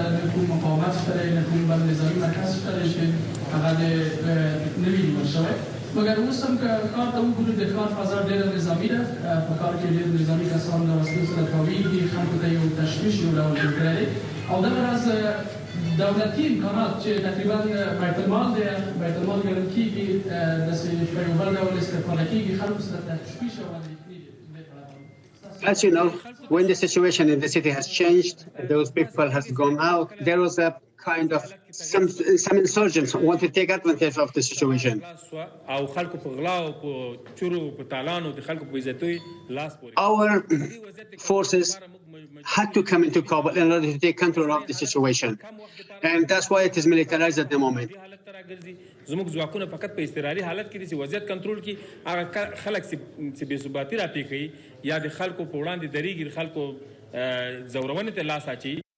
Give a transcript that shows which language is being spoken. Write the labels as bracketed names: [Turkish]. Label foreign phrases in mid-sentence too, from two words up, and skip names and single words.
[Pashto] نه کوم مقاومت شته دی نه کوم بل نظامي مرکز شته دی چې هغه د نه وي نیول شوی مګر اوس هم که ښار ته وګورو د ښار فضا ډېره نظامي ده په ښار کې ډېر نظامي کسان د وسلو سره تاویږي خلکو ته یو تشویش یو ډول جوړ کړی دی او دغه راز دولتي امکانات چې تقریبا بیت المال دی بیت المال ګڼل کېږي داسې په یو بل ډول استفاده کېږي خلکو سره تشویش او [English] As you know, when the situation in the city has changed, those people has gone out, there was a kind of some insurgents who want to take advantage of the situation. Our forces had to come into Kabul in order to take control of the situation. And that's why it is militarized at the moment. [Pashto] زموږ ځواکونه فقط په استقراري حالت کې دي چې وضعیت کنټرول کړي هغه خلک چې بې ثباتي راپېښوي یا د خلکو په وړاندې درېږي د خلکو ځورونې ته لاس اچوي